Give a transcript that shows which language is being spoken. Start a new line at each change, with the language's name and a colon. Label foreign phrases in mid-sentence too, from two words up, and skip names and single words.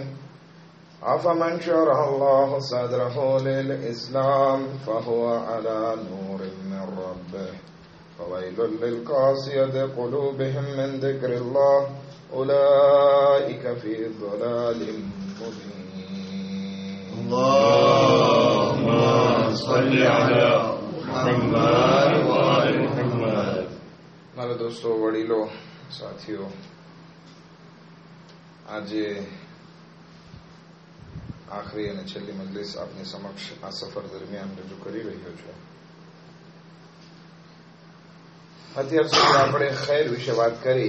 Arabic: أفمن شرح الله صدره للإسلام فهو على نور من ربه فويل للقاسية قلوبهم من ذكر الله أولئك في ضلال مبين. اللهم صل على محمد وآل محمد.
Gujarati: મારા દોસ્તો, વડીલો, સાથીઓ, આજે આખરી અને છેલ્લી મજલિસ આપની સમક્ષ આ સફર દરમિયાન રજૂ કરી રહ્યો છું. અત્યાર સુધી આપણે ખૈર વિશે વાત કરી.